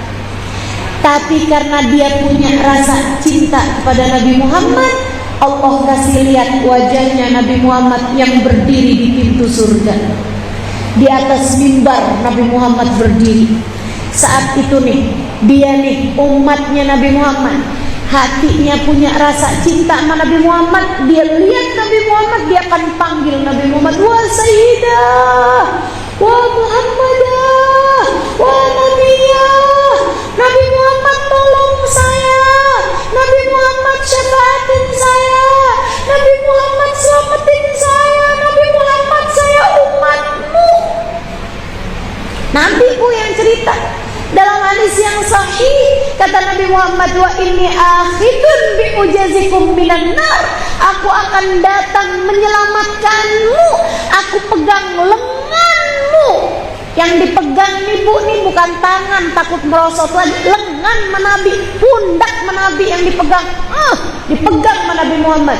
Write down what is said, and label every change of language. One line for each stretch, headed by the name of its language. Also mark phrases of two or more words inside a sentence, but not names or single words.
Indonesian: Tapi karena dia punya rasa cinta kepada Nabi Muhammad, Allah kasih lihat wajahnya Nabi Muhammad yang berdiri di pintu surga. Di atas mimbar Nabi Muhammad berdiri. Saat itu nih, dia nih umatnya Nabi Muhammad, hatinya punya rasa cinta sama Nabi Muhammad. Dia lihat Nabi Muhammad, dia akan panggil Nabi Muhammad,
Arabic: وا سيداه، وا محمداه، وا نبياه.
Indonesian: Nabi Muhammad tolong saya, Nabi Muhammad syafaatin saya, Nabi Muhammad selamatin saya, Nabi Muhammad saya umatmu. Nabi bu yang cerita dalam hadis yang sahih, kata Nabi Muhammad Muhammad,
Arabic: وإني آخذ بحجزكم من النار.
Indonesian: Aku akan datang menyelamatkanmu. Aku pegang lenganmu. Yang dipegang nih Bu, nih bukan tangan takut merosot lagi, lengan Nabi, pundak Nabi yang dipegang. Dipegang Nabi Muhammad.